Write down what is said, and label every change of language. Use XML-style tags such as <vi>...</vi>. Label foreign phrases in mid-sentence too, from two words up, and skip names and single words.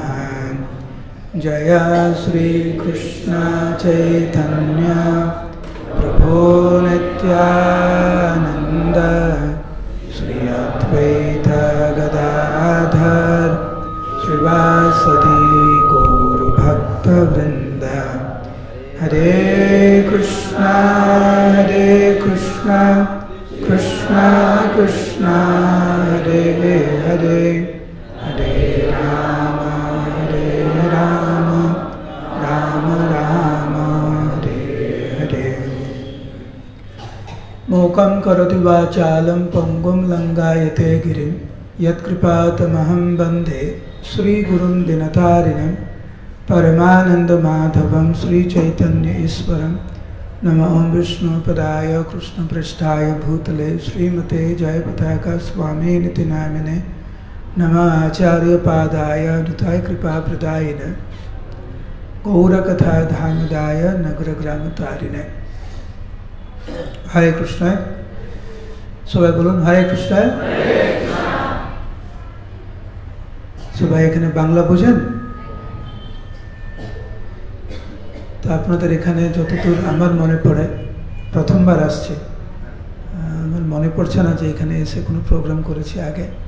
<sa>जय श्री कृष्ण चैतन्य प्रभु नित्यानंद श्री अद्वैत गदाधर श्रीवासदि गौर भक्तवृंद। हरे कृष्णा कृष्णा कृष्णा हरे हरे, हरे राम राम राम हरे हरे। मूकं करोति वाचालं पंगुं लंघयते गिरिं यत्कृपातमहं वन्दे श्रीगुरुं दिनतारिणं परमानन्दमाधवं श्रीचैतन्य ईश्वरं। नमो विष्णुपदाय कृष्णपृष्ठाय भूतले श्रीमते जयपताका स्वामिनिति नामिने। नमः आचार्यपादाय अनुताय कृपाप्रदायिने गौरकथा धामदाय नगरग्रामतारिणे। हरे कृष्ण।</sa> <bn>সবাই বলুন</bn> <sa>हरे कृष्ण।</sa> <bn>सबाई এখানে বাংলা বোঝেন? তো আপনাদের এখানে যতদূর আমার মনে পড়ে, প্রথমবার আসছে, আমার মনে পড়ছে না যে এখানে এসে কোনো প্রোগ্রাম করেছি আগে।</bn>